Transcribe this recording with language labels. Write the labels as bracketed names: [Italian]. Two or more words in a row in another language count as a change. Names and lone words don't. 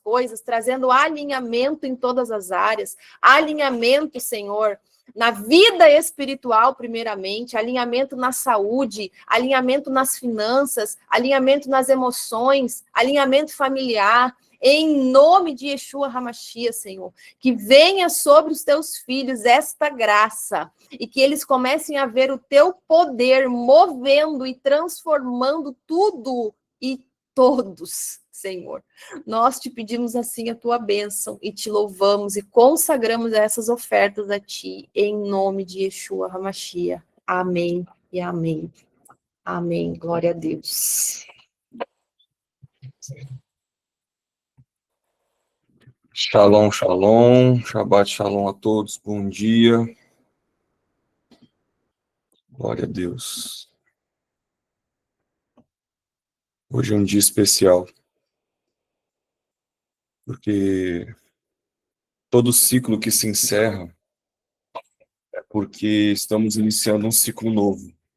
[Portuguese] coisas, trazendo alinhamento em todas as áreas, alinhamento, Senhor, na vida espiritual, primeiramente, alinhamento na saúde, alinhamento nas finanças, alinhamento nas emoções, alinhamento familiar, em nome de Yeshua HaMashiach, Senhor, que venha sobre os teus filhos esta graça e que eles comecem a ver o teu poder movendo e transformando tudo e todos, Senhor. Nós te pedimos assim a tua bênção e te louvamos e consagramos essas ofertas a ti, em nome de Yeshua HaMashiach. Amém e amém. Amém. Glória a Deus. [Hebrew] שלום, שלום, שבת שלום [Portuguese] a todos, bom dia, glória a Deus. Hoje é um dia especial, porque todo ciclo que se encerra é porque estamos iniciando um ciclo novo.